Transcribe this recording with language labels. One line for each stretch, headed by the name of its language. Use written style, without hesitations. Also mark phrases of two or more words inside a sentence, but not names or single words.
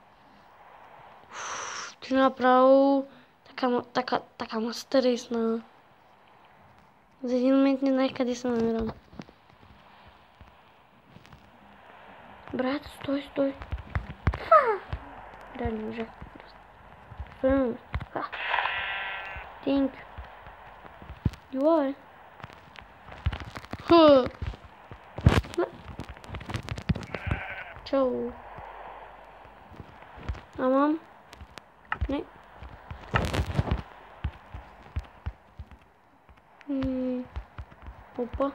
Bulgarian: Ти направо така ма стресна. За един момент не знаех къде се намирам. Брат, стой. Да, не можах.
English: Thank you. You are.
Bulgarian: Чао. Амам? Не. Опа.